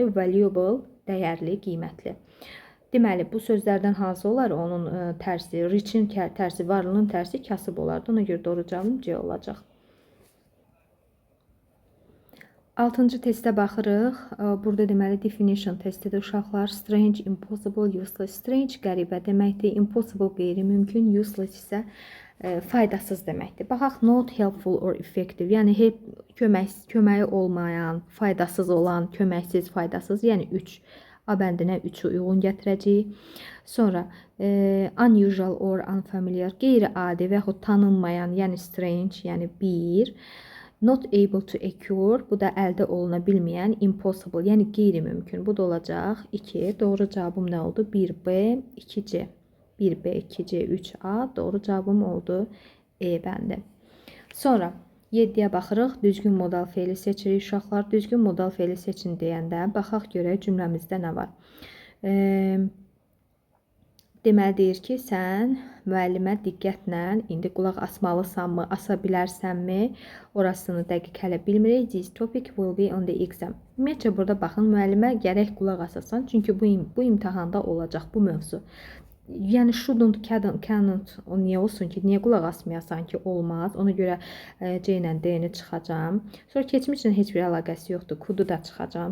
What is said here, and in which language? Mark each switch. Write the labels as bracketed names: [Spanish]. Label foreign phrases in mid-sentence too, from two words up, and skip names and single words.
[Azerbaijani] Valuable, dəyərli, qiymətli. Deməli, bu sözlərdən hansı olar? Onun tərsi, rich'in tərsi, varlının tərsi kasıb olardı. Ona görə doğru cavabım C olacaq. 6-cı testə baxırıq. Burada deməli definition testidir uşaqlar. [English] Strange, impossible, useless. [Azerbaijani] Strange qəribə deməkdir. Impossible qeyri-mümkün. Useless isə faydasız deməkdir. Baxaq, [English] not helpful or effective. [Azerbaijani] Yəni köməyi olmayan, faydasız olan, köməksiz, faydasız. Yəni 3. A bəndinə 3-ü uyğun gətirəcəyik. [English] Sonra unusual or unfamiliar, [Azerbaijani] qeyri-adi və yaxud tanınmayan, yəni strange, yəni 1. [English] Not able to occur, [Azerbaijani] bu da əldə oluna bilməyən, impossible, yəni qeyri-mümkün. Bu da olacaq 2. Doğru cavabım nə oldu? 1B, 2C. 1B, 2C, 3A. Doğru cavabım oldu E bəndi. Sonra 7-yə baxırıq. Düzgün modal feili seçirik uşaqlar. Düzgün modal feili seçin deyəndə baxaq görək cümləmizdə nə var. Deməli deyir ki, sən müəllimə diqqətlə indi qulaq asmalısanmı, asa bilərsənmi? Orasını dəqiq hələ bilmirik. [English] This topic will be on the exam. [Azerbaijani] Ümumiyyətcə burada baxın, müəllimə gərək qulaq asasan. Çünki bu imtahanda olacaq bu mövzu. Yəni [English] shouldn't, cannot, [Azerbaijani] o niyə olsun ki? Niyə qulaq asmayasan ki? Olmaz. Ona görə C ilə D-ni çıxacağam. Sonra keçmişlə heç bir əlaqəsi yoxdur. Could-u da çıxacağam.